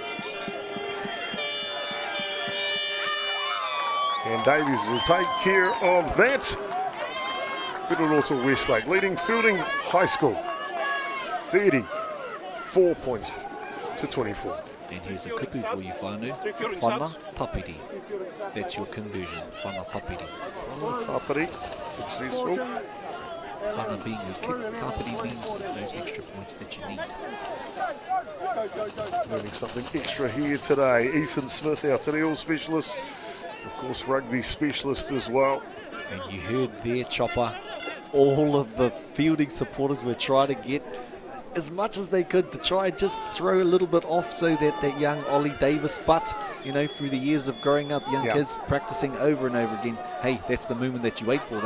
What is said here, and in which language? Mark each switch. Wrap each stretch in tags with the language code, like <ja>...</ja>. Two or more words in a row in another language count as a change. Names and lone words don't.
<en>And Davies will take care of that. Whittlorota Westlake leading Feilding High School 34 points to 24. And here's a kupu for you, Whānau.</en> <mi>Whana Tapiri.</mi> <en>That's your conversion.</en> <mi>Whana Tapiri. Whana Tapiri, successful.</mi> <en>Whana being your kick. Tapiri means those extra points that you need. Learning something extra here today. Ethan Smith, our Te Reo specialist. Of course, rugby specialist as well. And you heard there, Chopper, all of the Feilding supporters were trying to get as much as they could to try and just throw a little bit off so that that young Ollie Davis, but, you know, through the years of growing up, young kids practicing over and over again, hey, that's the moment that you wait for.</en>